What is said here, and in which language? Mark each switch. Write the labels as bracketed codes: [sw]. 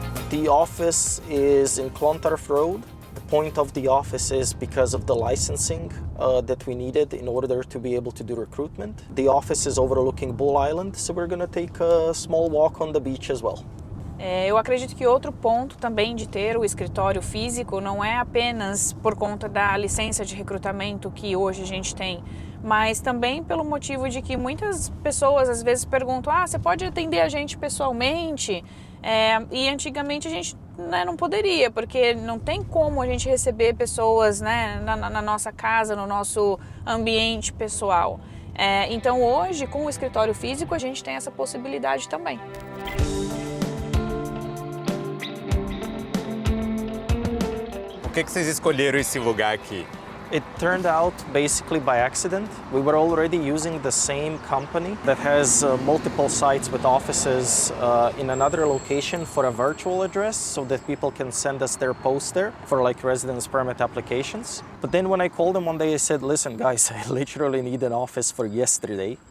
[en] The office is in Clontarf Road. The point of the office is because of the licensing that we needed in order to be able to do recruitment. The office is overlooking Bull Island, so we're going to take a small walk on the beach as well. [pt] Eu acredito que outro ponto também de ter o escritório físico não é apenas por conta da licença de recrutamento que hoje a gente tem, mas também pelo motivo de que muitas pessoas às vezes perguntam: você pode atender a gente pessoalmente? E antigamente a gente não poderia, porque não tem como a gente receber pessoas, né, na nossa casa, no nosso ambiente pessoal. Então hoje, com o escritório físico, a gente tem essa possibilidade também. Por que vocês escolheram esse lugar aqui? [en] It turned out basically by accident. We were already using the same company that has multiple sites with offices in another location for a virtual address so that people can send us their post there for like residence permit applications. But then when I called them one day, I said, listen guys, I literally need an office for yesterday.